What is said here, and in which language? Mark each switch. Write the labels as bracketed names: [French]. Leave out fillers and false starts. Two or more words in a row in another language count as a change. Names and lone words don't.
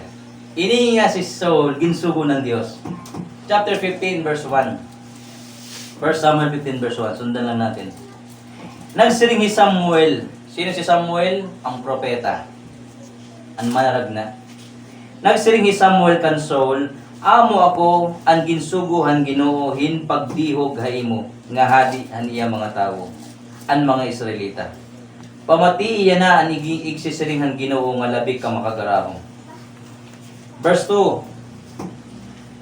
[Waray] Ini nga si Saul, ginsugo ng Diyos. [English] Chapter 15, verse 1. 1 Samuel 15, verse 1. [Filipino] Sundan lang natin. [Waray] Nagsiring si Samuel. Sino si Samuel? Ang propeta. Ang manarag na. Nagsiring si Samuel kan Saul, amo ako ang ginsuguhan Ginoo pagdihog haimo nga hadi aniya mga tawo, an mga Israelita. Pamati iya na ang igsisiringhan Ginoo nga labi ka makagarahong. [English] Verse 2.